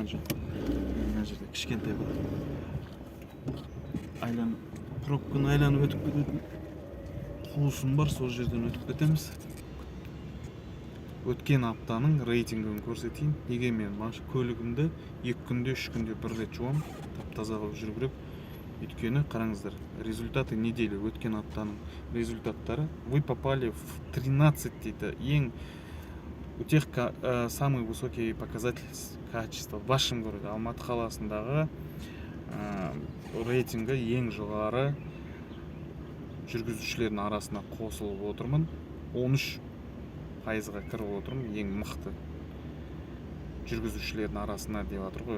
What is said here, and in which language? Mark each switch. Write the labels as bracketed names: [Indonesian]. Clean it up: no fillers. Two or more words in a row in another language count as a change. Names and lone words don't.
[Kazakh] Мына жерде кішкентай бір пробканы айланып өтіп кететін қуысым бар, сол жерден өтіп кетеміз. Өткен аптаның рейтингін көрсетейін. Неге мен көлігімді 2 күнде, 3 күнде бір рет жуам, таза қылып жүру керек. Өйткені қараңыздар, [Russian] результаты недели, [Kazakh] өткен аптаның результаттары. [Russian] Вы попали в 13 дейді. У тех самый высокий показатель качества в вашем городе. [Kazakh] Алматы қаласындағы рейтингі ең жоғары жүргізушілердің арасына қосылып отырмын. 13%-ға кіріп отырмын. Ең мықты жүргізушілердің арасына деп жатыр ғой.